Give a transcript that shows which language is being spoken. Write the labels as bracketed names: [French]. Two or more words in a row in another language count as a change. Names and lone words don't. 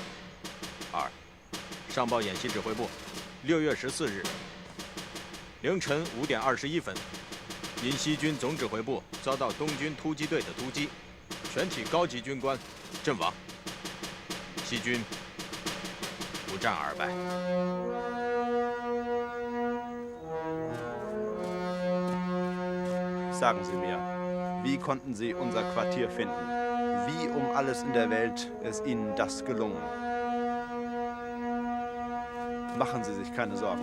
[Chinese] 二，上报演习指挥部，6月14日凌晨5点21分，因西军总指挥部遭到东军突击队的突击，全体高级军官阵亡，西军不战而败。 [German] Sagen Sie mir, wie konnten Sie unser Quartier finden? Wie um alles in der Welt ist Ihnen das gelungen? Machen Sie sich keine Sorgen.